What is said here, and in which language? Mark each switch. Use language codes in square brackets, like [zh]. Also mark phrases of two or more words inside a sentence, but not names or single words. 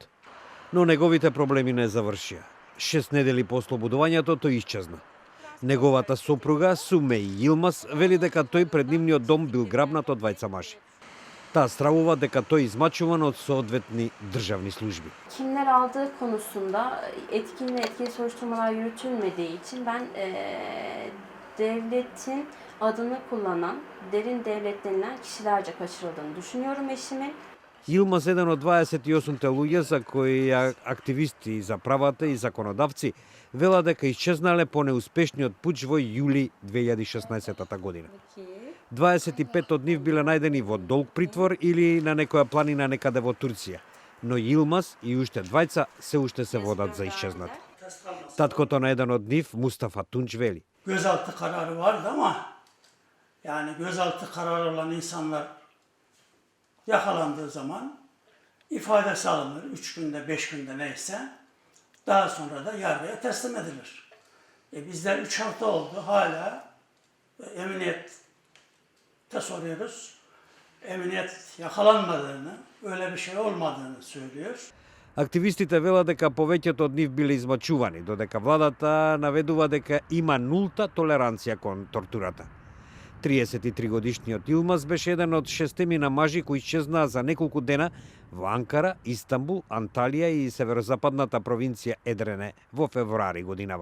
[mk] Но неговите проблеми не завршија. 6 недели по ослободувањето тој исчезна. Неговата сопруга, Сумеј Илмас, вели дека тој пред нивниот дом бил грабнат од двајца мажи. Таа стравува дека тој измачуван од соодветни државни служби. [tr] Kimler aldığı konusunda etkin ve etkili soruşturmalar yürütülmediği için ben devletin adını kullanan derin devlet denilen kişilerce kaçırıldığını düşünüyorum eşimin. [mk] Илмас е еден од 28 луѓе за кои активисти за правата и законодавци велат дека исчезнале по неуспешниот пуч во јули 2016 година. 25 од нив биле најдени во долг притвор или на некоја планина некаде во Турција, но Илмас и уште двајца се уште се водат за исчезнати. Таткото на еден од нив, Мустафа Тунч, вели: [tr] Gözaltı kararı vardı ama yani gözaltı kararı olan insanlar yakalandığı zaman ifadesi alınır. 3 günde, 5 günde neyse. Daha sonra da yargıya teslim edilir. Bizler 3 hafta oldu hala emniyette soruyoruz. Emniyet yakalanmadığını, öyle bir şey olmadığını söylüyor. [mk] Активистите велат дека повеќето од нив биле измачувани, додека владата наведува дека има нулта толеранција кон тортурата. 33 годишниот Илмас беше еден од шестемина мажи кои исчезнаа за неколку дена во Анкара, Истанбул, Анталија и северозападната провинција Едрене во февруари годинава.